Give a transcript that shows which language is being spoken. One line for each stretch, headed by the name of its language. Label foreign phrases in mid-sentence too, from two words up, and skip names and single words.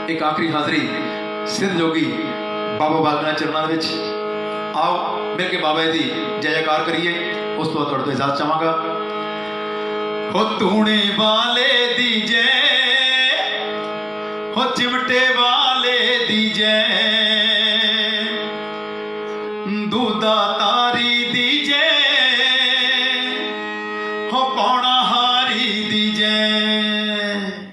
Punjabi: ਆਖ਼ਰੀ ਹਾਜ਼ਰੀ ਸਿੱਧ ਜੋਗੀ ਬਾਬਾ ਬਾਲਕ ਨਾਥ ਚਰਨਾਂ ਦੇ ਵਿੱਚ ਆਓ ਮਿਲ ਕੇ ਬਾਬਾ ਜੀ ਦੀ ਜੈ ਜੈਕਾਰ ਕਰੀਏ। ਉਸ ਤੋਂ ਬਾਅਦ ਤੁਹਾਡੇ ਤੋਂ ਇਜਾਜ਼ਤ ਚਾਹਾਂਗਾ। ਹੋ ਤੂਨੇ ਵਾਲੇ ਦੀ ਜੈ, ਹੋ ਚਿਮਟੇ ਵਾਲੇ ਦੀ ਜੈ, ਦੂਧਾ ਤਾਰੀ ਦੀ ਜੈ, ਹੋ ਪੌਣਾ ਹਾਰੀ ਦੀ ਜੈ।